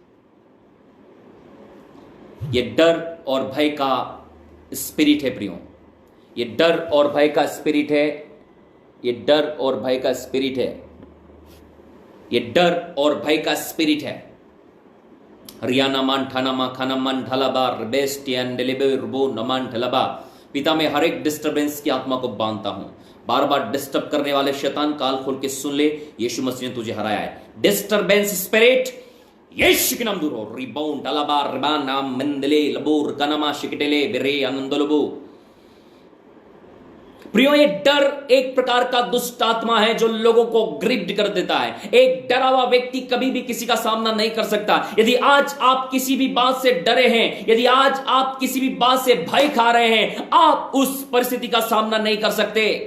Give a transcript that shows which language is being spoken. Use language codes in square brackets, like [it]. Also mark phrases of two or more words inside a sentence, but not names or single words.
[hi] ये डर और भय का स्पिरिट है प्रियो, ये डर और भय का स्पिरिट है। ये डर और भय का स्पिरिट है। ये डर और भय का स्पिरिट है। रियाना मान ठाना मा खाना मान ढालाबा बेस्ट रुबो नमान ढलबा। पिता, मैं हर एक डिस्टर्बेंस की आत्मा को बांधता हूं। बार बार डिस्टर्ब करने वाले शैतान, काल खोल के सुन ले, यीशु मसीह ने तुझे हराया है। [en] disturbance spirit [hi] यीशु के नाम दूर हो। रिबाउंड अलाबा रिबान नाम मंदले लबोर कनमा शिकटेले बेरे आनंद लबो। प्रियो, ये डर एक प्रकार का दुष्ट आत्मा है जो लोगों को ग्रिप्ड कर देता है। एक डरा हुआ व्यक्ति कभी भी किसी का सामना नहीं कर सकता। यदि आज आप किसी भी बात से डरे हैं, यदि आज आप किसी भी बात से भय खा रहे हैं, आप उस परिस्थिति का सामना नहीं कर सकते।